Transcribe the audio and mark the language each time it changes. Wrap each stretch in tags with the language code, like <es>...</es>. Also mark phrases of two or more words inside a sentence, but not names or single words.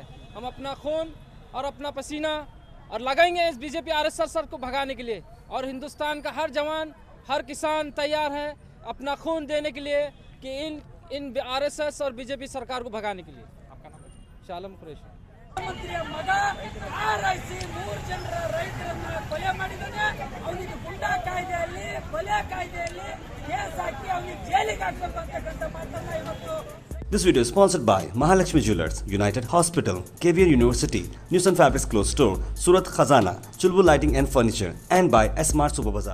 <hi>हम अपना खून और अपना पसीना और लगाएंगे इस बीजेपी आरएसएस को भगाने के लिए। और हिंदुस्तान का हर जवान, हर किसान तैयार है अपना खून देने के लिए कि इन आरएसएस और बीजेपी सरकार को भगाने के लिए। आपका नाम? शालम कुरैशी।</hi> <kn>ಮುಖ್ಯಮಂತ್ರಿಯ ಮಗ ಆರೈಸಿ 3 ಜನರ ರೈತರನ್ನ ಕೊಲೆ ಮಾಡಿದ್ದಾನೆ. ಅವನಿಗೆ ಗುಂಡಾ ಕಾಯ್ದೆಯಲ್ಲಿ, ಕೊಲೆ ಕಾಯ್ದೆಯಲ್ಲಿ ಕೇಸ್ ಹಾಕಿ ಅವನಿಗೆ ಜೈಲಿಗೆ ಹಾಕಬೇಕು ಅಂತಕ್ಕಂಥ ಮಾತನ್ನ ಇವತ್ತು.</kn> <en>This video is sponsored by Mahalakshmi Jewelers, United Hospital, KVR University, News and Fabrics Clothes Store, Surat Khazana, Chulbul Lighting and Furniture, and by S-Mart Super Bazaar.</en>